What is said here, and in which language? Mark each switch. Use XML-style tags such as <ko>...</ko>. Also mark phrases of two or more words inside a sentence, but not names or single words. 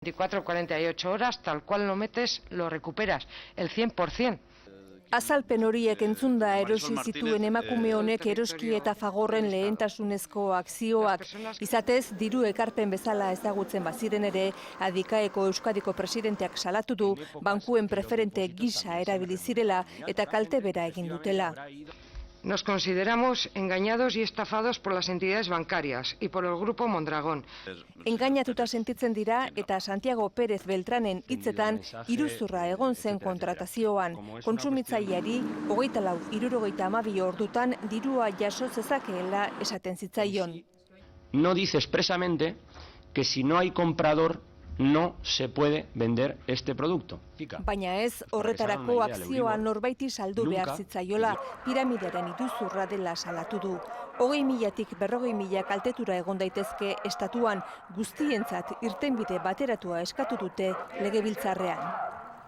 <es>24 o 48 horas, tal cual lo metes, lo recuperas, el 100%.</es> <eu>Azalpen horiek entzunda erosi zituen emakume honek Eroski eta Fagorren lehentasunezko akzioak. Izatez, diru ekarpen bezala ezagutzen baziren ere, Adikaeko Euskadiko presidenteak salatu du, bankuen preferente gisa erabili zirela eta kalte bera egin dutela.</eu> <es>Nos consideramos engañados y estafados por las entidades bancarias y por el grupo Mondragón.</es> <eu>Engainatuta sentitzen dira eta Santiago Pérez Beltranen hitzetan iruzurra egon zen kontratazioan. Kontsumitzaileari 24:72 ordutan dirua jaso zezakeela esaten zitzaion.</eu> <es>No dice expresamente que si no hay comprador no se puede vender este producto.</es> <eu>Baina ez, horretarako akzioa norbaiti saldu behar zitzaiola, piramidearen iruzurra dela salatu du. 20.000-tik 40.000 kaltetura egon daitezke estatuan, guztientzat irtenbide bateratua eskatu dute legebiltzarrean.</eu>